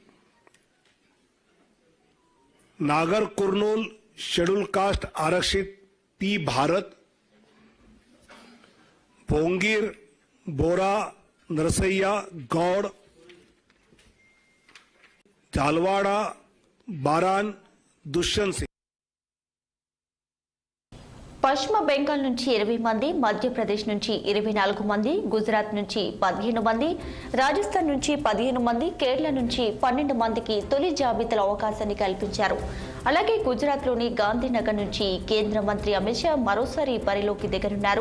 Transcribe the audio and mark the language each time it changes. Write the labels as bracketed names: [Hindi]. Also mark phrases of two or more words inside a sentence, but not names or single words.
[Hindi] नागर कुर्नूल [English] scheduled caste [Hindi] आरक्षित पी भारत, भोंगीर बोरा नरसैया गौड़, झालवाड़ा बारान दुष्यंत सिंह। [Telugu] పశ్చిమ బెంగాల్ నుంచి 20 మంది, మధ్యప్రదేశ్ నుంచి 24 మంది, గుజరాత్ నుంచి 15 మంది, రాజస్థాన్ నుంచి 15 మంది, కేరళ నుంచి 12 మందికి తొలి జాబితాలో అవకాశాన్ని కల్పించారు. అలాగే గుజరాత్లోని గాంధీనగర్ నుంచి కేంద్ర మంత్రి అమిత్ షా మరోసారి బరిలోకి దిగనున్నారు.